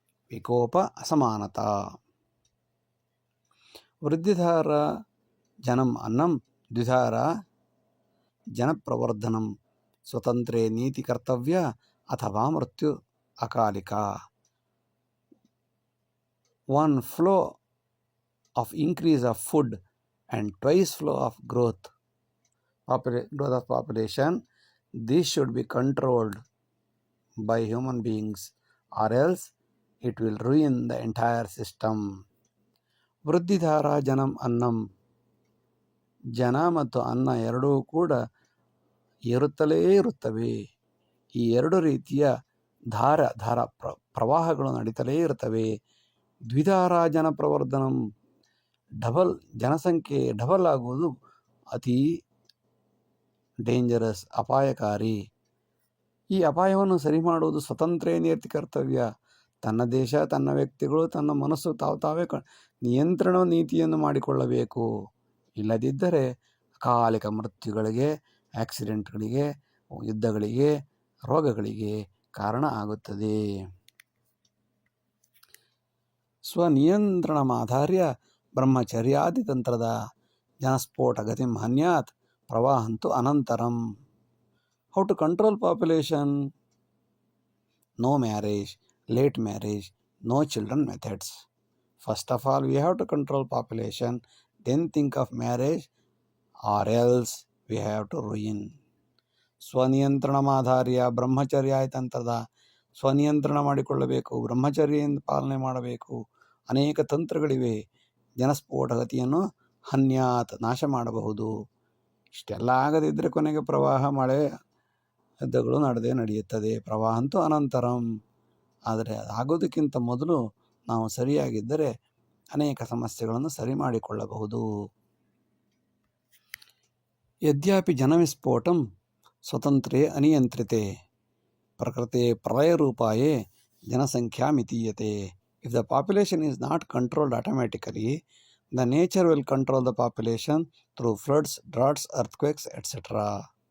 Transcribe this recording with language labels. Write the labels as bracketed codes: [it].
[sa] ವಿಕೋಪ, ಅಸಮಾನತಾ. ವೃದ್ಧಿಧಾರ ಜನಂ ಅನ್ನಂ ದ್ವಿಧಾರ ಜನಪ್ರವರ್ಧನಂ ಸ್ವತಂತ್ರೇ ನೀತಿ ಕರ್ತವ್ಯ ಅಥವಾ ಮೃತ್ಯು ಅಕಾಲಿಕ. [en] One flow of increase of food and twice flow of growth of population. This should be controlled by human beings, or else it will ruin the entire system. [sa] ವೃದ್ಧಿಧಾರ ಜನಂ ಅನ್ನಂ, [kn] ಜನ ಮತ್ತು ಅನ್ನ ಎರಡೂ ಕೂಡ ಏರುತ್ತಲೇ ಇರುತ್ತವೆ. ಈ ಎರಡು ರೀತಿಯ ಧಾರ ಪ್ರವಾಹಗಳು ನಡೀತಲೇ ಇರುತ್ತವೆ. [sa] ದ್ವಿಧಾರ ಜನ ಪ್ರವರ್ಧನಂ, [kn] ಜನಸಂಖ್ಯೆ ಡಬಲ್ ಆಗುವುದು ಅತಿ ಡೇಂಜರಸ್, ಅಪಾಯಕಾರಿ. ಈ ಅಪಾಯವನ್ನು ಸರಿ ಮಾಡುವುದು [sa] ಸ್ವತಂತ್ರೇ ನೀತಿ ಕರ್ತವ್ಯ. [kn] ತನ್ನ ದೇಶ, ತನ್ನ ವ್ಯಕ್ತಿಗಳು, ತನ್ನ ಮನಸ್ಸು ತಾವೇ ನಿಯಂತ್ರಣ ನೀತಿಯನ್ನು ಮಾಡಿಕೊಳ್ಳಬೇಕು. ಇಲ್ಲದಿದ್ದರೆ ಅಕಾಲಿಕ ಮೃತ್ಯುಗಳಿಗೆ, ಆಕ್ಸಿಡೆಂಟ್ಗಳಿಗೆ, ಯುದ್ಧಗಳಿಗೆ, ರೋಗಗಳಿಗೆ ಕಾರಣ ಆಗುತ್ತದೆ. [sa] ಸ್ವನಿಯಂತ್ರಣಮಾಧಾರ್ಯ ಬ್ರಹ್ಮಚರ್ಯಾದಿ ತಂತ್ರದ ಜನಸ್ಫೋಟ ಗತಿಂ ಹನ್ಯಾತ್ ಪ್ರವಾಹಂತು ಅನಂತರಂ. [en] How to control population? No marriage, late marriage, no children methods. First of all, we have to control population, then think of marriage, or else we have to ruin. [sa] ಸ್ವನಿಯಂತ್ರಣಮಾಧಾರ್ಯ ಬ್ರಹ್ಮಚರ್ಯ ತಂತ್ರದ [kn] ಸ್ವನಿಯಂತ್ರಣ ಮಾಡಿಕೊಳ್ಳಬೇಕು, ಬ್ರಹ್ಮಚರ್ಯದಿಂದ ಪಾಲನೆ ಮಾಡಬೇಕು. ಅನೇಕ ತಂತ್ರಗಳಿವೆ. ಜನಸ್ಫೋಟ ಗತಿಯನ್ನು ಹನ್ಯಾತ್, ನಾಶ ಮಾಡಬಹುದು. ಇಷ್ಟೆಲ್ಲ ಆಗದಿದ್ದರೆ ಕೊನೆಗೆ ಪ್ರವಾಹ, ಮಳೆ, ಯುದ್ಧಗಳು ನಡೆಯುತ್ತದೆ. ಪ್ರವಾಹ ಅಂತೂ ಅನಂತರಂ. ಆದರೆ ಆಗೋದಕ್ಕಿಂತ ಮೊದಲು ನಾವು ಸರಿಯಾಗಿದ್ದರೆ ಅನೇಕ ಸಮಸ್ಯೆಗಳನ್ನು ಸರಿ ಮಾಡಿಕೊಳ್ಳಬಹುದು. [sa] ಯದ್ಯಾಪಿ ಜನವಿಸ್ಫೋಟಂ ಸ್ವತಂತ್ರೇ ಅನಿಯಂತ್ರಿತೆ ಪ್ರಕೃತೆ ಪ್ರಳಯರೂಪಾಯೇ ಜನಸಂಖ್ಯಾ ಮಿತೀಯತೆ. [en] If the population is not controlled automatically, the nature will control the population through floods, droughts, earthquakes, etc.